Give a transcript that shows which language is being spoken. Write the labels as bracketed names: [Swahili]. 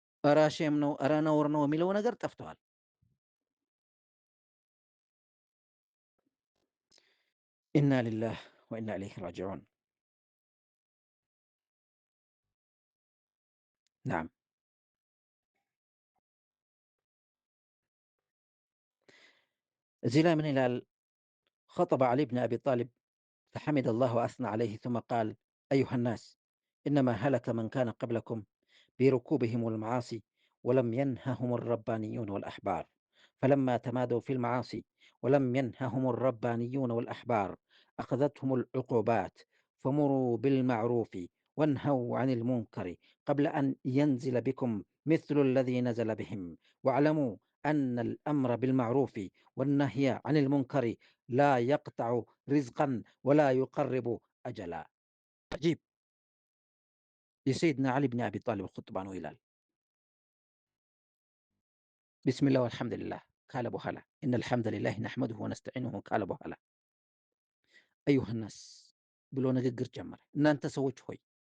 [Amharic] ኧረ ሼም ነው፣ ኧረ ነውር ነው የሚለው ነገር ጠፍተዋል። [Arabic] ኢና ሊላህ ወኢና ኢለይሂ ራጂዑን። [Amharic] ናም እዚህ ላይ ምን ይላል? [Arabic] خطب علي بن أبي طالب فحمد الله وأثنى عليه ثم قال أيها الناس إنما هلك من كان قبلكم بركوبهم المعاصي ولم ينههم الربانيون والأحبار فلما تمادوا في المعاصي ولم ينههم الربانيون والأحبار أخذتهم العقوبات فمروا بالمعروف وانهوا عن المنكر قبل أن ينزل بكم مثل الذي نزل بهم واعلموا أن الأمر بالمعروف والنهي عن المنكر لا يقطع رزقا ولا يقرب أجلا. عجيب. [Amharic] የሰይድና ዓሊ ብን አቢ ጣሊብ ኹጥባ ነው ይላል። [Arabic] ቢስሚላህ ወልሐምዱሊላህ [Amharic] ካለ በኋላ [Arabic] ኢነ አልሐምዱሊላህ ነሕመዱሁ ወነስተዒኑሁ [Amharic] ካለ በኋላ [Arabic] አዩሃ ናስ [Amharic] ብሎ ንግግር ጀመረ። እናንተ ሰዎች ሆይ